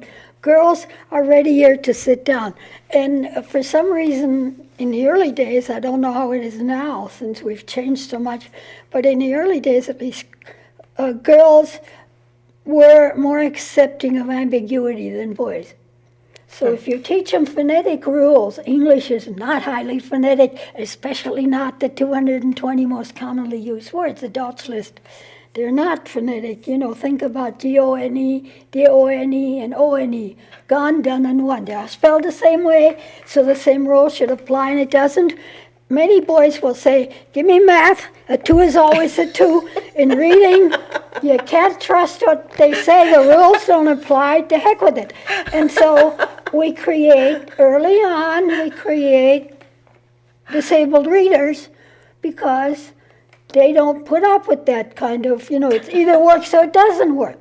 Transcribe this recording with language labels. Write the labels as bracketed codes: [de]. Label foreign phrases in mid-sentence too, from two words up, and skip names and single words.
[en] Girls are readier to sit down. And for some reason, in the early days, I don't know how it is now since we've changed so much, but in the early days at least, girls were more accepting of ambiguity than boys. So if you teach them phonetic rules, English is not highly phonetic, especially not the 220 most commonly used words, adults list. They're not phonetic. Think about G-O-N-E, D-O-N-E, and O-N-E. Gone, done, and won. They're all spelled the same way, so the same rule should apply, and it doesn't. Many boys will say, give me math. A 2 is always a 2. In reading, you can't trust what they say. The rules don't apply. To heck with it. And so we create disabled readers because they don't put up with that kind of, it's either works or it doesn't work.